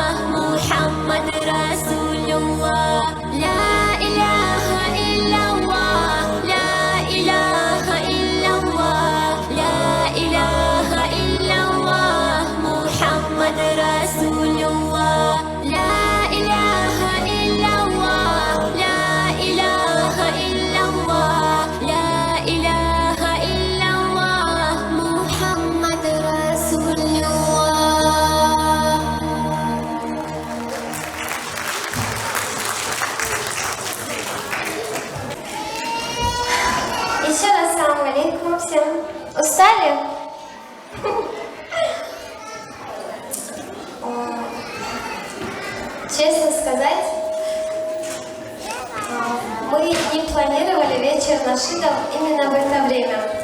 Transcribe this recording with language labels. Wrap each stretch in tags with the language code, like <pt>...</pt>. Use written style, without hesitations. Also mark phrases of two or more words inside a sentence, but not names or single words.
<ar>محمد رسول الله لا إله إلا الله لا إله إلا الله لا إله إلا الله محمد رسول الله لا إله إلا الله لا إله إلا الله لا إله إلا الله محمد رسول الله.</ar> <ru>Еще раз</ru> <ar>سلام عليكم</ar> <ru>всем. Устали? Честно сказать, мы не планировали вечер нашидов именно в это время.</ru>